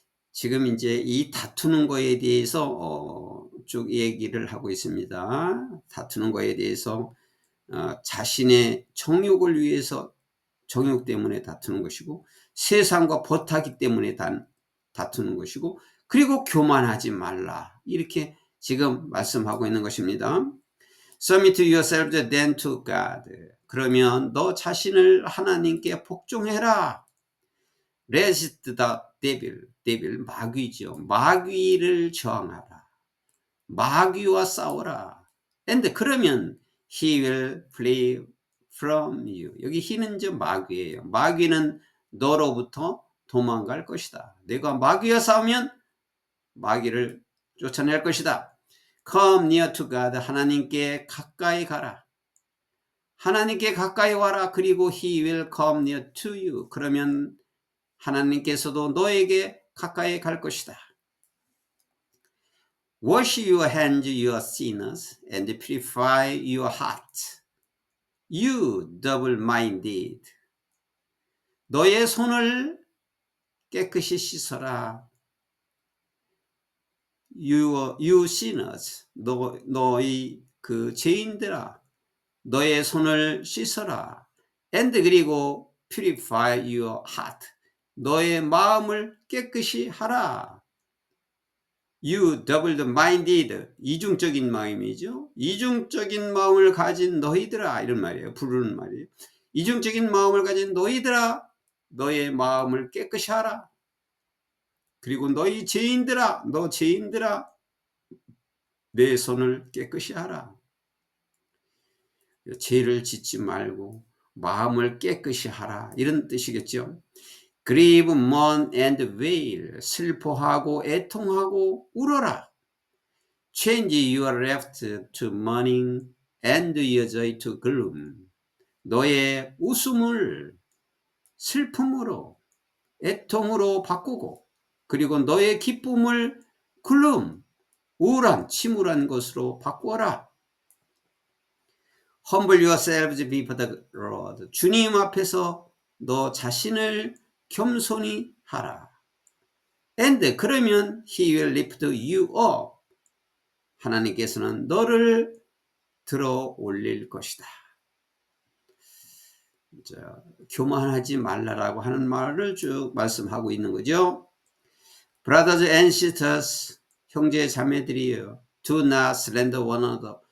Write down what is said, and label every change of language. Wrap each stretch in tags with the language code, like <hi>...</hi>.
<ko>지금 이제 이 다투는 거에 대해서 쭉 얘기를 하고 있습니다. 다투는 거에 대해서 자신의 정욕을 위해서, 정욕 때문에 다투는 것이고, 세상과 벗하기 때문에 다투는 것이고, 그리고 교만하지 말라, 이렇게 지금 말씀하고 있는 것입니다.</ko> <en>Submit yourself then to God.</en> <ko>그러면 너 자신을 하나님께 복종해라.</ko> <en>Resist the devil,</en> <ko>마귀죠. 마귀를 저항하라. 마귀와 싸워라.</ko> <en>And</en> <ko>그러면</ko> <en>he will flee from you.</en> <ko>여기 he는 저 마귀예요. 마귀는 너로부터 도망갈 것이다. 내가 마귀와 싸우면 마귀를 쫓아낼 것이다.</ko> <en>Come near to God.</en> <ko>하나님께 가까이 가라. 하나님께 가까이 와라. 그리고</ko> <en>he will come near to you.</en> <ko>그러면 하나님께서도 너에게 가까이 갈 것이다.</ko> <en>Wash your hands, you sinners, and purify your heart, you double-minded.</en> <ko>너의 손을 깨끗이 씻어라.</ko> <en>You sinners,</en> <ko>너희 그 죄인들아, 너의 손을 씻어라. And 그리고</ko> <en>purify your heart,</en> <ko>너의 마음을 깨끗이 하라.</ko> <en>You double-minded,</en> <ko>이중적인 마음이죠. 이중적인 마음을 가진 너희들아, 이런 말이에요. 부르는 말이에요. 이중적인 마음을 가진 너희들아, 너의 마음을 깨끗이 하라. 그리고 너희 죄인들아, 너 죄인들아, 내 손을 깨끗이 하라. 죄를 짓지 말고 마음을 깨끗이 하라, 이런 뜻이겠죠.</ko> <en>Grieve, mourn and wail,</en> <ko>슬퍼하고 애통하고 울어라.</ko> <en>Change your laughter to mourning and your joy to gloom.</en> <ko>너의 웃음을 슬픔으로, 애통으로 바꾸고, 그리고 너의 기쁨을 gloom, 우울한, 침울한 것으로 바꾸어라.</ko> <en>Humble yourselves before the Lord.</en> <ko>주님 앞에서 너 자신을 겸손히 하라.</ko> <en>And</en> <ko>그러면</ko> <en>He will lift you up.</en> <ko>하나님께서는 너를 들어 올릴 것이다. 자, 교만하지 말라라고 하는 말을 쭉 말씀하고 있는 거죠.</ko> <en>Brothers and sisters,</en> <ko>형제 자매들이여,</ko> <en>do not slander one another.</en>